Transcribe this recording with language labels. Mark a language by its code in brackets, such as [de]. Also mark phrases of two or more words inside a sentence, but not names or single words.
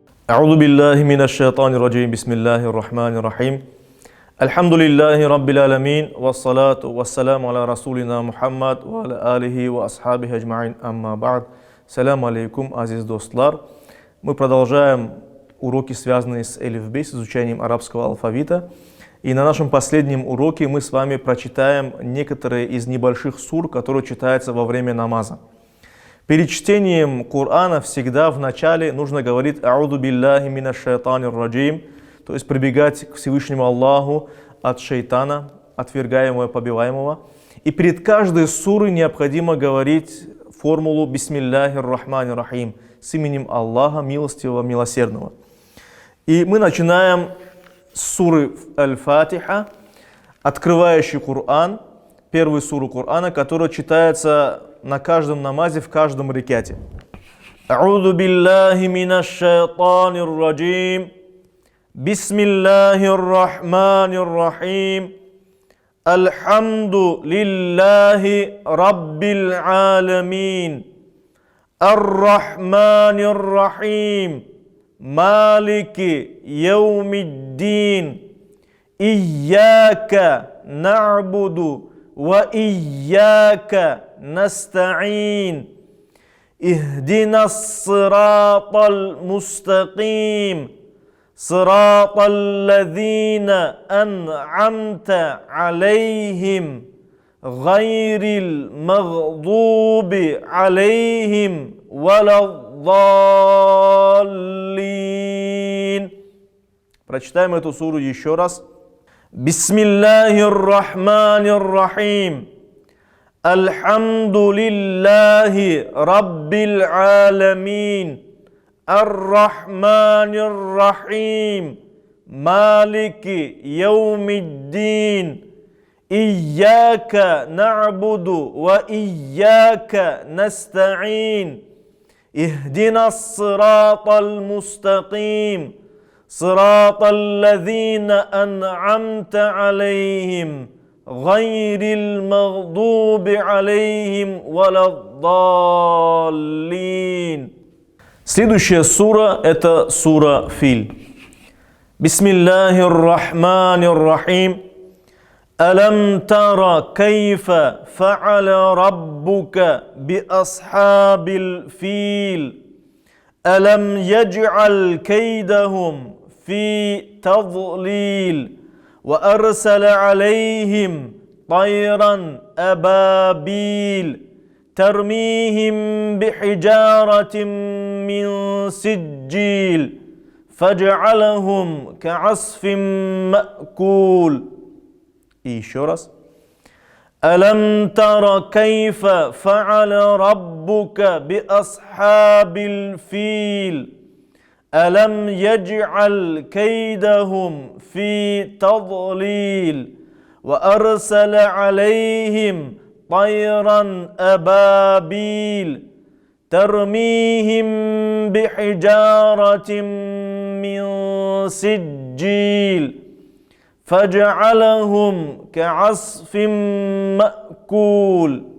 [ar] أعوذ بالله من الشيطان الرجيم بسم الله الرحمن الرحيم الحمد لله رب العالمين والصلاة والسلام على رسولنا Muhammad وعلى آله وأصحابه أجمعين أما بعد. سلام عليكم, [tg] азиз достар. [ru] Мы продолжаем уроки, связанные с элифбей, с изучением арабского алфавита. И на нашем последнем уроке мы с вами прочитаем некоторые из небольших сур, которые читаются во время намаза. Перед чтением Корана всегда в начале нужно говорить [ar] «أعوذ بالله من الشيطان الرجيم», [ru] то есть прибегать к Всевышнему Аллаху от шайтана, отвергаемого и побиваемого. И перед каждой сурой необходимо говорить формулу [ar] «بسم الله الرحمن الرحيم» [ru] с именем Аллаха, милостивого, милосердного. И мы начинаем с суры Аль-Фатиха, открывающий Коран, первую суру Корана, которая читается на каждом намазе, в каждом рекате. [ar] أعوذ بالله من الشيطان الرجيم. بسم الله الرحمن الرحيم. الحمد لله رب العالمين. الرحمن الرحيم. مالك يوم الدين. إياك نعبد وإياك نستعين اهدنا الصراط المستقيم صراط الذين أنعمت عليهم غير المغضوب عليهم ولا الضالين. [ru] Прочитаем эту суру еще раз. [ar] بسم الله الرحمن الرحيم. الحمد لله رب العالمين الرحمن الرحيم مالك يوم الدين إياك نعبد وإياك نستعين اهدنا الصراط المستقيم صراط الذين أنعمت عليهم غير المغضوب عليهم ولا الضالين. [ru] Следующая сура – это сура Филь. [ar] بسم الله الرحمن الرحيم. ألم تر كيف فعل ربك بأصحاب الفيل. ألم يجعل كيدهم في تضليل. وأرسل عليهم طيرا أبابيل ترميهم بحجارة من سجيل فجعلهم كعصف مأكول. [ru] еще раз. [ar] ألم تر كيف فعل ربك بأصحاب الفيل ألم يجعل كيدهم في تضليل وأرسل عليهم طيرا أبابيل ترميهم بحجارة من سجيل فجعلهم كعصف مأكول.